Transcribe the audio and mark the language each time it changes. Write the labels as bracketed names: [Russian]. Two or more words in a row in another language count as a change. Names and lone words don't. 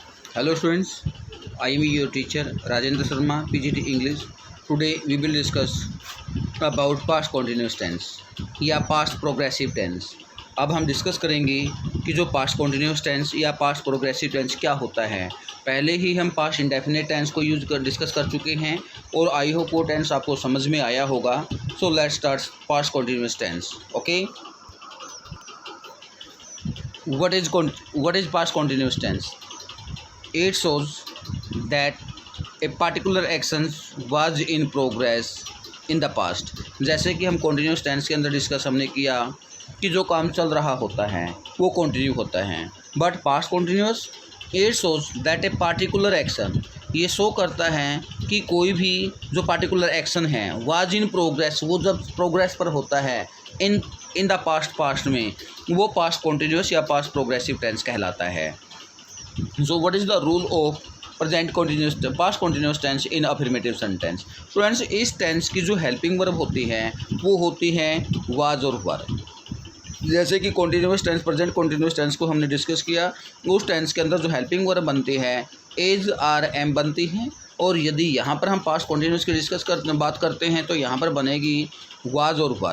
[English] Hello students, I am your teacher Rajendra Sharma, PGT English. Today we will discuss about past continuous tense या past progressive tense. [Hindi] अब हम डिस्कस करेंगे कि जो [English] past continuous tense [Hindi] या [English] past progressive tense [Hindi] क्या होता है। पहले ही हम [English] past indefinite tense [Hindi] को डिस्कस कर चुके हैं और [English] I hope [Hindi] वो टेंस आपको समझ में आया होगा। [English] so let's start past continuous tense. ओके, what is past continuous tense? It shows that a particular action was in progress in the past. [Hindi] जैसे कि हम [English] continuous tense [Hindi] के अंदर डिस्कस हमने किया कि जो काम चल रहा होता है वो कंटिन्यू होता है, [English] बट past continuous it shows that a particular action, [Hindi] ये शो करता है कि कोई भी जो [English] particular action [Hindi] है [English] was in progress, [Hindi] वो जब प्रोग्रेस पर होता है [English] in the past [Hindi] में, वो [English] past continuous [Hindi] या [English] past progressive tense [Hindi] कहलाता है। [English] So what is the rule of past continuous tense in affirmative sentence? [Hindi] स्टूडेंट्स, इस टेंस की जो [English] helping verb [Hindi] होती है वो होती है was और were। जैसे कि [English] continuous tense, present continuous tense [Hindi] को हमने डिस्कस किया, उस टेंस के अंदर जो [English] helping verb [Hindi] बनती है [English] is are am [Hindi] बनती है, और यदि यहाँ पर हम [English] past continuous [Hindi] की बात करते हैं तो यहाँ पर बनेगी was और were।